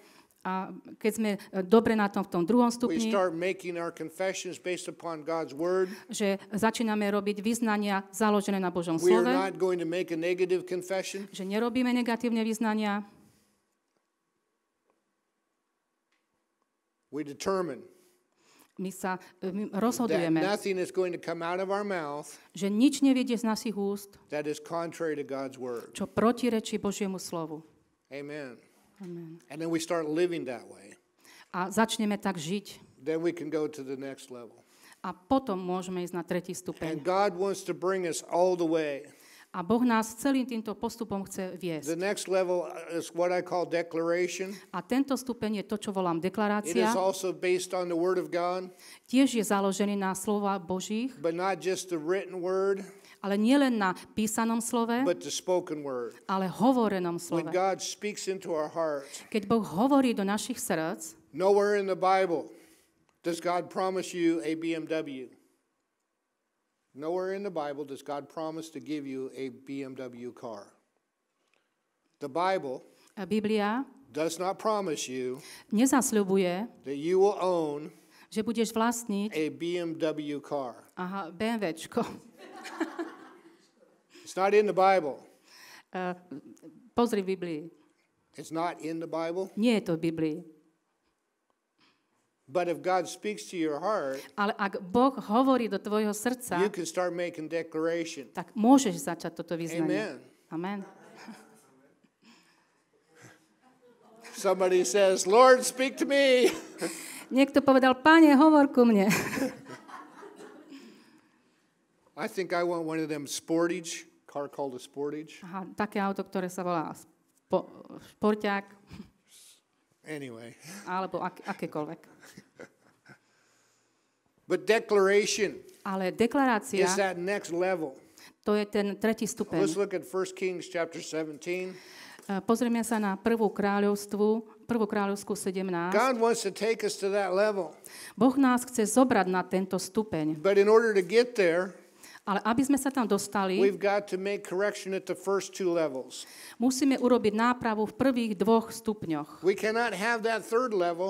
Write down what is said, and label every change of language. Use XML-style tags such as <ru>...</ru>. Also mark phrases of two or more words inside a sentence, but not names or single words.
<sk>a keď sme dobre na tom v tom druhom</sk> <en>we</en> <sk>stupni,</sk> <en>start making our confessions based upon God's Word.</en> <sk>že začíname robiť vyznania založené na Božom</sk> <en>We are</en> <sk>slove,</sk> <en>not going to make a negative confession.</en> <sk>že nerobíme negatívne vyznania,</sk> <en>We determine</en> <sk>my</sk> <en>that</en> <sk>rozhodujeme,</sk> <en>nothing is going to come out of our mouth</en> <sk>že nič nevidie z našich úst,</sk> <en>that is contrary to God's Word.</en> <sk>čo protirečí Božiemu slovu.</sk> <en>Amen.</en> <sk>Amen.</sk> <en>And then we start living that way.</en> <sk>A začneme tak žiť.</sk> <en>Then we can go to the next level.</en> <sk>A potom môžeme ísť na tretí</sk> <en>And</en> <sk>stupeň.</sk> <en>God wants to bring us all the way.</en> <sk>A Boh nás celým týmto postupom chce</sk> <en>The</en> <sk>viesť.</sk> <en>next level is what I call declaration.</en> <sk>A tento stupeň je to, čo volám</sk> <en>It</en> <sk>deklarácia.</sk> <en>is also based on the Word of God,</en> <sk>Tiež je založený na slova Božích,</sk> <en>but not just the written Word,</en> <sk>ale nielen na písanom slove,</sk> <en>but the spoken Word.</en> <sk>ale hovorenom</sk> <en>When</en> <sk>slove.</sk> <en>God speaks into our hearts,</en> <sk>Keď Boh hovorí do našich srdc,</sk> <en>nowhere in the Bible does God promise you a BMW. Nowhere in the Bible does God promise to give you a BMW car. The Bible</en> <sk>Biblia</sk> <en>does not promise you</en> <sk>nezasľubuje,</sk> <en>that you will own</en> <sk>že budeš vlastniť</sk> <en>a BMW car.</en> <sk>BMWčko.</sk> <en>It's not in the Bible.</en> <sk>Pozri v Biblii.</sk> <en>It's not in the Bible.</en> <sk>Nie je to v Biblii.</sk> <en>But if God speaks to your heart,</en> <sk>Ale ak Boh hovorí do tvojho srdca,</sk> <en>you can start making declaration.</en> <sk>tak môžeš začať toto vyznanie.</sk> <en>Amen.</en> <sk>Amen.</sk> <en>Somebody says, Lord, speak to me.</en> <sk>Niekto povedal, Pane, hovor ku mne.</sk> <en>I think I want one of them Sportage, car called a Sportage.</en> <sk>Aha, také auto, ktoré sa volá šporťák,</sk> <en>Anyway.</en> <sk>alebo akékoľvek.</sk> <en>But declaration</en> <sk>Ale deklarácia,</sk> <en>is that next level.</en> <sk>to je ten tretí</sk> <en>Let's</en> <sk>stupeň.</sk> <en>look at 1 Kings chapter 17.</en> <sk>Pozrieme sa na prvú kráľovskú 17.</sk> <en>God wants to take us to that level.</en> <sk>Boh nás chce zobrať na tento stupeň.</sk> <en>But in order to get there,</en> <sk>Ale aby sme sa tam dostali,</sk> <en>we've got to make correction at the first two levels.</en> <sk>musíme urobiť nápravu v prvých dvoch stupňoch.</sk> <en>We cannot have that third level</en>